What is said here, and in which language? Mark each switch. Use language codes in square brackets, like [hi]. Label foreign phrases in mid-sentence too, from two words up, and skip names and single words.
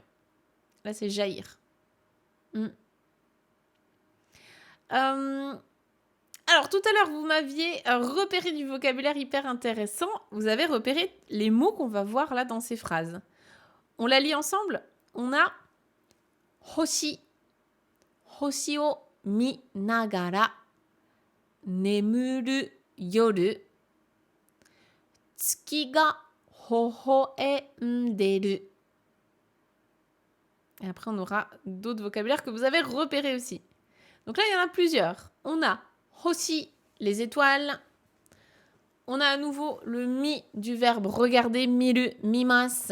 [fr] Là, c'est jaillir. Alors, tout à l'heure, vous m'aviez repéré du vocabulaire hyper intéressant. Vous avez repéré les mots qu'on va voir là dans ces phrases. On la lit ensemble. On a hoshi. [ja] 星を見ながら眠る夜月が微笑んでる. [fr] Et après, on aura d'autres vocabulaires que vous avez repérés aussi. Donc là, il y en a plusieurs. On a hoshi, les étoiles. On a à nouveau le mi du verbe regarder, [ja] 見る、見ます.